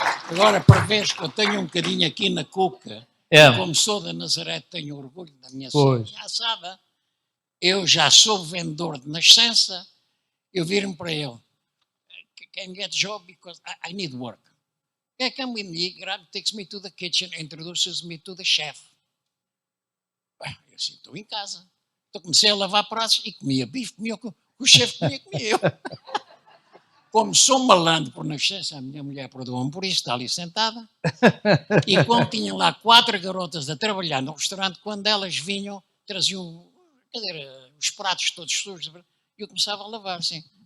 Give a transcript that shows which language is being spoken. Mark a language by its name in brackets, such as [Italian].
[Portuguese] Agora para ver que eu tenho um bocadinho aqui na cuca, como sou da Nazaré, tenho orgulho da minha senha assada, eu já sou vendedor de nascença, eu viro-me para ele, [English] can get job because I need work. Okay, come with me, Grab takes me to the kitchen, introduces me to the chef. [Portuguese] Eu assim, estou em casa. Então comecei a lavar pratos e comia bife, comia o que o chefe comia eu. Como sou malandro por nascença, a minha mulher perdoa-me por isso, está ali sentada. E quando tinham lá 4 garotas a trabalhar no restaurante, quando elas vinham, traziam, os pratos todos sujos, e eu começava a lavar assim.